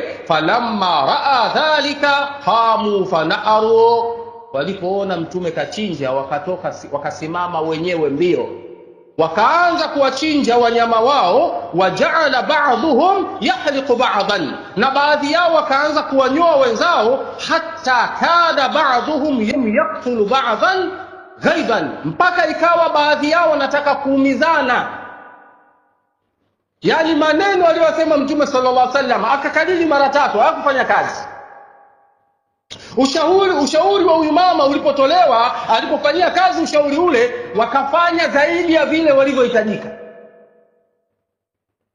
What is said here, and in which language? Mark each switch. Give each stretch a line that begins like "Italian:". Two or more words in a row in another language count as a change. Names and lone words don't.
Arabic: فلما رأى ذلك قاموا فنحروا,
Swahili: walipoona Mtume kachinja wakatoka, wakasimama wenyewe mbio, wakaanza kuwachinja wanyama wao.
Arabic: وجعل بعضهم يحلق بعضا,
Swahili: na baadhi yao wakaanza kuwanyoa wenzao.
Arabic: حتى كاد بعضهم يقتل بعضا غما,
Swahili: mpaka ikawa baadhi yao wanataka kuumizana. Yani maneno aliyosema Mtume
Arabic: صلى الله عليه وسلم
Swahili: akakariri mara 3, hakufanya kazi. Ushauri wa huyu mama ulipotolewa, alipofanyia kazi ushauri ule, wakafanya zaidi ya vile walivyohitajika.